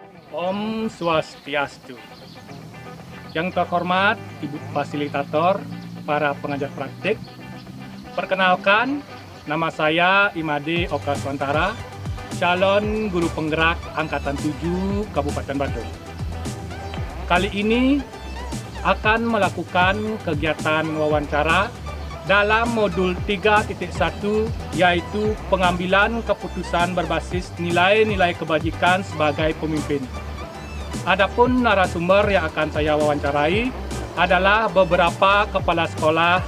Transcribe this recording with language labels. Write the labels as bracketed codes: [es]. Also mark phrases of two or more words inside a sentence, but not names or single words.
[sa] Om Swastiastu. [id] Yang terhormat Ibu Fasilitator, para pengajar praktik. Perkenalkan, nama saya Imade Oka Swantara, calon guru penggerak Angkatan 7 Kabupaten Badung. Kali ini akan melakukan kegiatan wawancara dalam modul 3.1, yaitu pengambilan keputusan berbasis nilai-nilai kebajikan sebagai pemimpin. Adapun narasumber yang akan saya wawancarai adalah beberapa kepala sekolah.